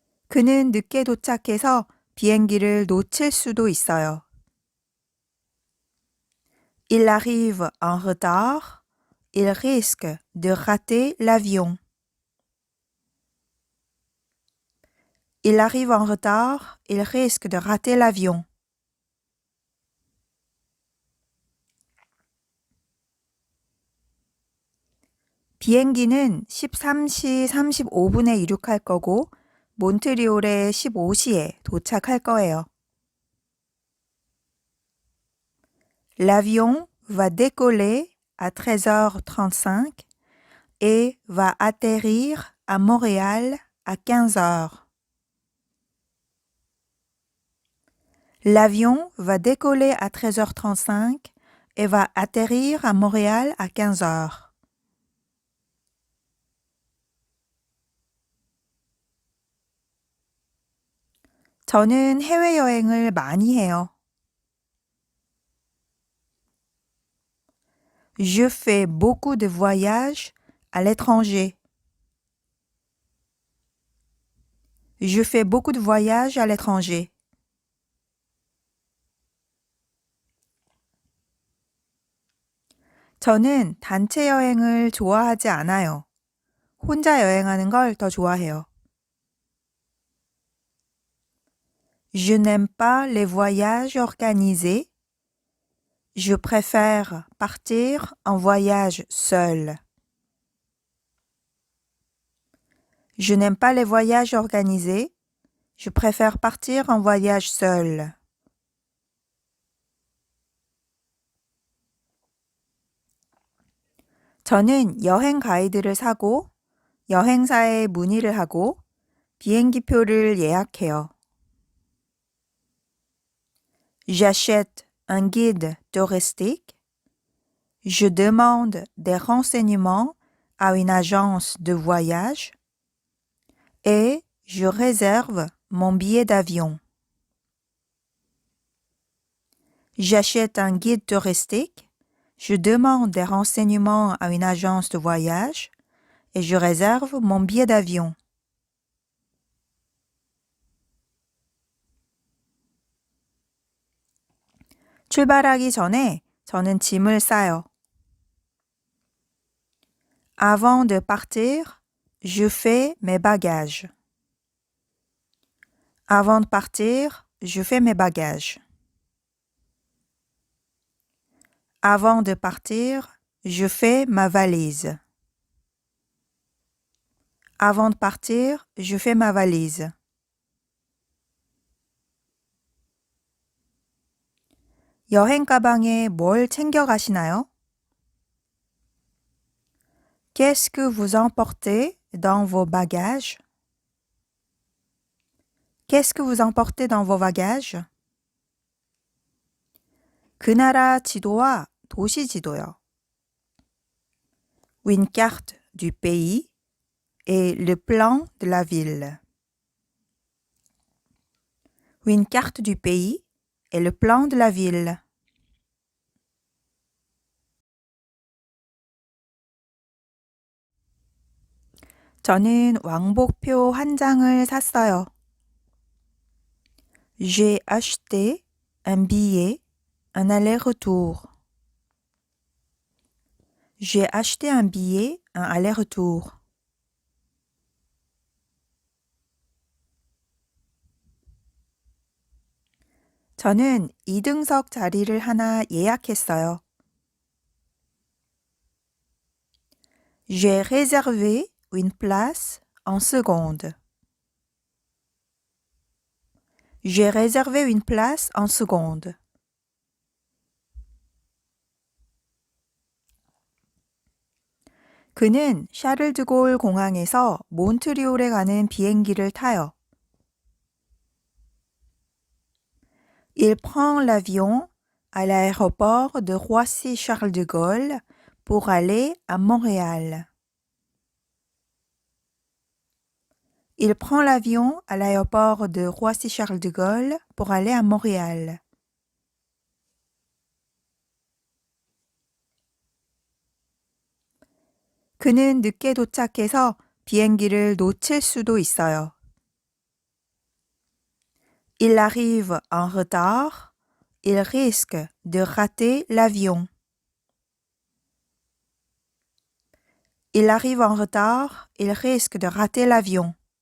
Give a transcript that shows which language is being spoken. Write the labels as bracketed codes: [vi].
[ko] 그는 늦게 도착해서 비행기를 놓칠 수도 있어요. [fr] Il arrive en retard, il risque de rater l'avion. Il arrive en retard, il risque de rater l'avion. [ko] 비행기는 13시 35분에 이륙할 거고 몬트리올에 15시에 도착할 거예요. [fr] L'avion va décoller à 13h35 et va atterrir à Montréal à 15h. L'avion va décoller à 13h35 et va atterrir à Montréal à 15h. [ko] 저는 해외여행을 많이 해요. [fr] Je fais beaucoup de voyages à l'étranger. Je fais beaucoup de voyages à l'étranger. [ko] 저는 단체 여행을 좋아하지 않아요. 혼자 여행하는 걸 더 좋아해요. [fr] Je n'aime pas les voyages organisés. Je préfère partir en voyage seul. Je n'aime pas les voyages organisés. Je préfère partir en voyage seul. [ko] 저는 여행 가이드를 사고 여행사에 문의를 하고 비행기표를 예약해요. [fr] J'achète un guide touristique. Je demande des renseignements à une agence de voyage et je réserve mon billet d'avion. J'achète un guide touristique. Je demande des renseignements à une agence de voyage et je réserve mon billet d'avion. [ko] 출발하기 전에 저는 짐을 싸요. [fr] Avant de partir, je fais mes bagages. Avant de partir, je fais mes bagages. Avant de partir, je fais ma valise. Avant de partir, je fais ma valise. [ko] 여행 가방에 뭘 챙겨 가시나요? [fr] Qu'est-ce que vous emportez dans vos bagages? Qu'est-ce que vous emportez dans vos bagages? [ko] 그 나라 지도와 도시 지도요. [fr] Une carte du pays et le plan de la ville. Une carte du pays et le plan de la ville. [ko] 저는 왕복표 한 장을 샀어요. [fr] J'ai acheté un billet, un aller-retour. J'ai acheté un billet, un aller-retour. [ko] 저는 2등석 자리를 하나 예약했어요. [fr] J'ai réservé une place en seconde. J'ai réservé une place en seconde. [ko] 그는 샤를드골 공항에서 몬트리올에 가는 비행기를 타요. [fr] Il prend l'avion à l'aéroport de Roissy-Charles de Gaulle pour aller à Montréal. Il prend l'avion à l'aéroport de Roissy-Charles de Gaulle pour aller à Montréal. [ko] 그는 늦게 도착해서 비행기를 놓칠 수도 있어요. [fr] Il arrive en retard. Il risque de rater l'avion. Il arrive en retard. Il risque de rater l'avion.